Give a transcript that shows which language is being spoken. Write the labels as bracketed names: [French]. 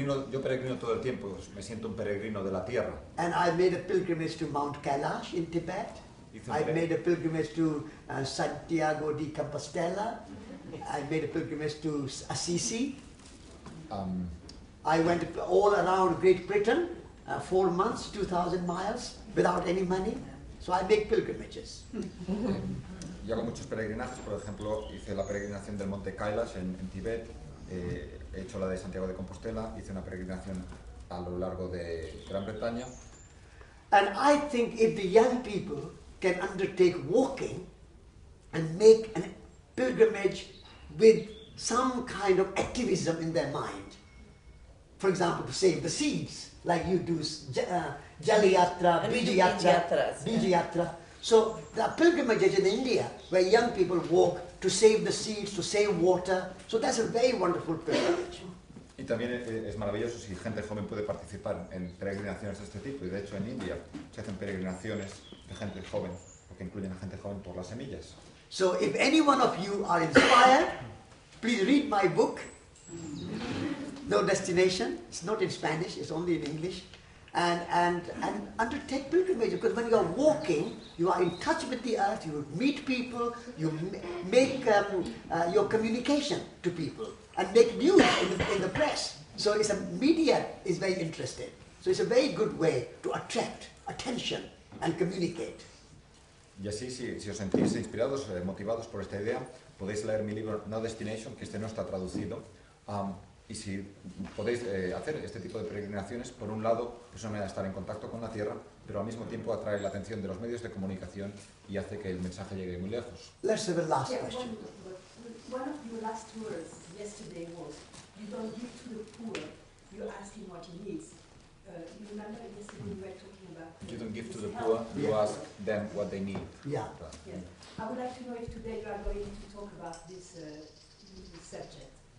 [Spanish] Yo peregrino todo el tiempo. Me siento un peregrino de la tierra. [English] And I made a pilgrimage to Mount Kailash in Tibet. I made a pilgrimage to Santiago de Compostela. I made a pilgrimage to Assisi. I went all around Great Britain, 4 months, 2,000 miles, without any money. So I make pilgrimages. [Spanish] Yo hago muchos peregrinajes, por ejemplo, hice la peregrinación del monte Kailash en Tibet, he hecho la de Santiago de Compostela, hice una peregrinación a lo largo de Gran Bretaña. [English] And I think if the young people can undertake walking and make a pilgrimage with some kind of activism in their mind, for example, to save the seeds, like you do Jali Yatra, Bija Yatra. So there are pilgrimages in India where young people walk to save the seeds, to save water. So that's a very wonderful pilgrimage. [Spanish] Y también es maravilloso si gente joven puede participar en peregrinaciones de este tipo. Y de hecho en India se hacen peregrinaciones de gente joven, que incluyen a gente joven por las semillas. [English] So if any one of you are inspired, please read my book, No Destination. It's not in Spanish, it's only in English. And undertake pilgrimage, because when you are walking, you are in touch with the earth, you meet people, you make your communication to people and make news in the press. So it's media is very interested. So it's a very good way to attract attention and communicate. [Spanish] Y así, si os sentís inspirados, motivados por esta idea, podéis leer mi libro No Destination, que este no está traducido. Y si podéis hacer este tipo de peregrinaciones, por un lado, es una manera de estar en contacto con la tierra, pero al mismo tiempo atrae la atención de los medios de comunicación y hace que el mensaje llegue muy lejos. [English] Let's have a last question. One of your last words yesterday was, you don't give to the poor, you ask him what he needs. You remember yesterday we were talking about... You don't give to the poor, you ask them what they need. Yeah. Yes. I would like to know if today you are going to talk about this subject.